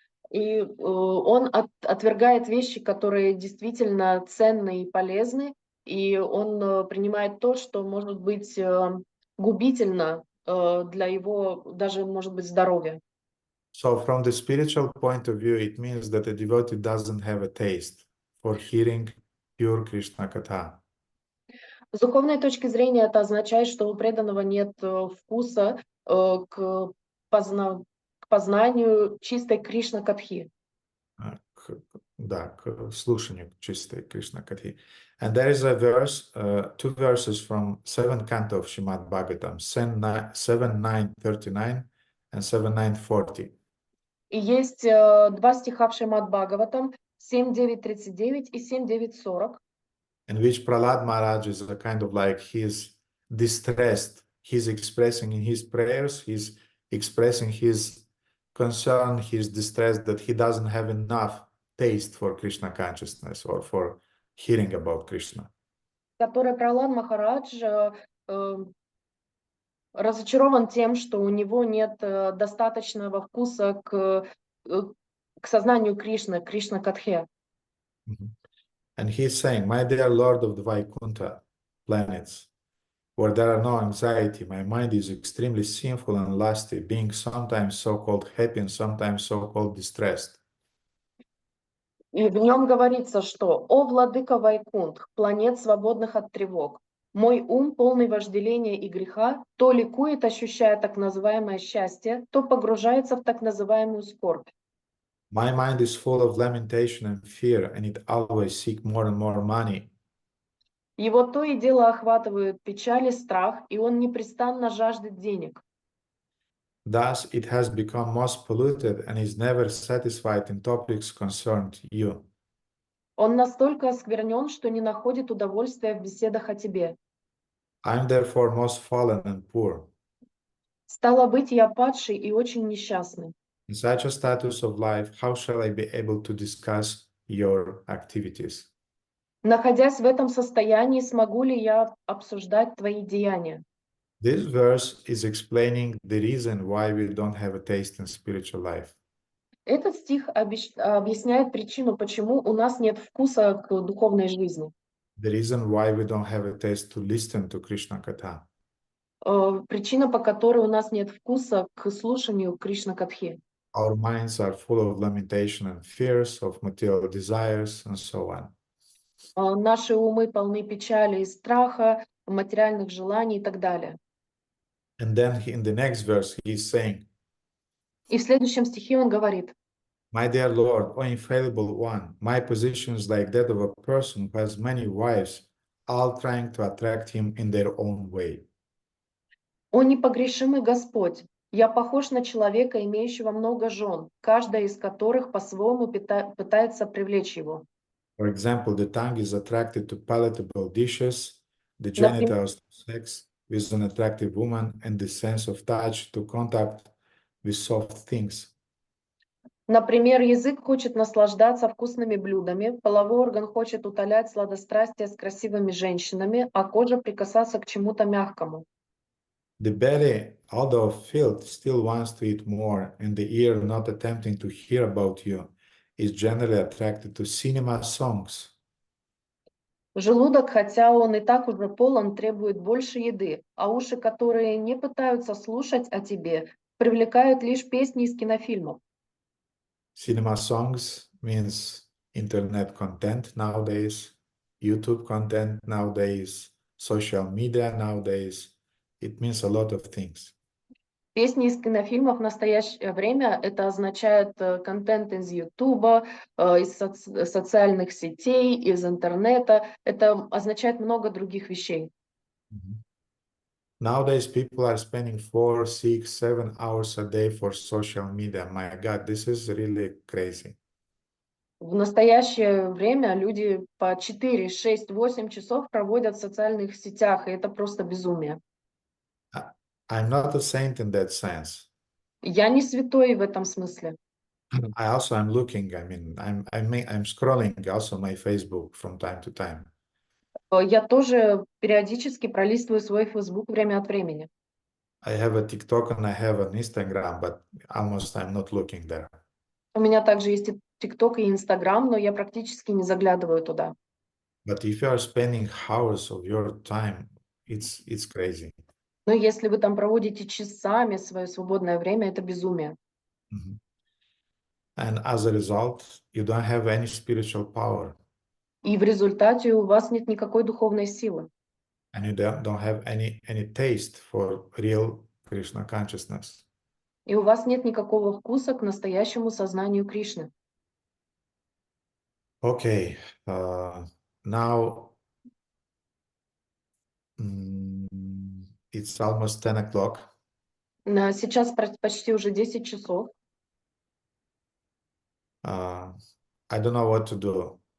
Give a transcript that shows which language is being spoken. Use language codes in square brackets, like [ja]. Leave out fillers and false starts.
[ru] И он отвергает вещи, которые действительно ценны и полезны, и он принимает то, что может быть губительно для его, даже, может быть, здоровья. [en] So from the spiritual point of view, it means that a devotee doesn't have a taste for hearing pure Krishna Katha. [ru] С духовной точки зрения это означает, что у преданного нет вкуса к познанию чистой Кришна-катхи. Да, к слушанию чистой Кришна Катхи. [en] And there is a verse, 2 verses from 7th canto of Shrimad-Bhagavatam, 7.9.39 and 7.9.40. [ru] И есть 2 стиха в Шримад-Бхагаватам, 7.9.39 и 7.9.40. [en] In which Prahlad Maharaj is a kind of like he's distressed. He's expressing in his prayers, he's expressing his concern, his distress that he doesn't have enough taste for Krishna consciousness or for hearing about Krishna. [ru] Который Пралад Махарадж разочарован тем, что у него нет достаточного вкуса к сознанию Кришны, Кришна-катхе. [en] And he's saying, my dear Lord of the Vaikuntha planets, where there are no anxiety. My mind is extremely sinful and lusty, being sometimes so-called happy and sometimes so-called distressed. [ru] И в нем говорится, что «О, владыка Вайкунтх, планет, свободных от тревог, мой ум, полный вожделения и греха, то ликует, ощущая так называемое счастье, то погружается в так называемую скорбь. [en] My mind is full of lamentation and fear, and it always seeks more and more money. [ru] Его то и дело охватывают печаль и страх, и он непрестанно жаждет денег. [en] Thus, it has become most polluted and is never satisfied in topics concerned you. [ru] Он настолько осквернен, что не находит удовольствия в беседах о тебе. [en] I am therefore most fallen and poor. [ru] Стало быть, я падший и очень несчастный. [en] In such a status of life, how shall I be able to discuss your activities? [ru] Находясь в этом состоянии, смогу ли я обсуждать твои деяния? [en] This verse is explaining the reason why we don't have a taste in spiritual life. [ru] Этот стих объясняет причину, почему у нас нет вкуса к духовной жизни. [en] The reason why we don't have a taste to listen to Krishna Katha. [ru] Причина, по которой у нас нет вкуса к слушанию Кришна-катхи. [en] Our minds are full of lamentation and fears, of material desires, and so on. [ru] Наши умы полны печали и страха, материальных желаний и так далее. [en] And then in the next verse, he is saying, [ru] И в следующем стихе он говорит: [en] My dear Lord, O infallible one, my position is like that of a person who has many wives, all trying to attract him in their own way. [ru] «О непогрешимый Господь, я похож на человека, имеющего много жен, каждая из которых по-своему пытается привлечь его». [en] For example, the tongue is attracted to palatable dishes, the [ru] Например, [en] genitals to sex with an attractive woman, and the sense of touch to contact with soft things. [ru] язык хочет наслаждаться вкусными блюдами, половой орган хочет утолять сладострастие с красивыми женщинами, а кожа прикасаться к чему-то мягкому. [en] The belly, although filled, still wants to eat more, and the ear, not attempting to hear about you, is generally attracted to cinema songs. [ru] Желудок, хотя он и так уже полон, требует больше еды, а уши, которые не пытаются слушать о тебе, привлекают лишь песни из кинофильмов. [en] Cinema songs means internet content nowadays, YouTube content nowadays, social media nowadays. It means a lot of things. [ru] Песни из кинофильмов в настоящее время это означает контент из Ютуба, из социальных сетей, из интернета. Это означает много других вещей. [en] Nowadays, people are spending 4, 6, 7 hours a day for social media. My God, this is really crazy. [ru] В настоящее время люди по 4, 6, 8 часов проводят в социальных сетях, и это просто безумие. [en] I'm not a saint in that sense. [ru] Я не святой в этом смысле. [en] I also am looking. I mean, I'm scrolling also my Facebook from time to time. [ru] Я тоже периодически пролистываю свой Facebook время от времени. [en] I have a TikTok and I have an Instagram, but almost I'm not looking there. [ru] У меня также есть и TikTok, и Instagram, но я практически не заглядываю туда. [en] But if you are spending hours of your time, it's crazy. [ru] Но если вы там проводите часами свое свободное время, это безумие. [en] And as a result, you don't have any spiritual power. [ru] И в результате у вас нет никакой духовной силы. [en] And you don't have any taste for real Krishna consciousness. [ru] И у вас нет никакого вкуса к настоящему сознанию Кришны. [en] Okay, now it's almost 10 o'clock. [ru] Сейчас почти уже 10 часов. [en] I don't know what to do.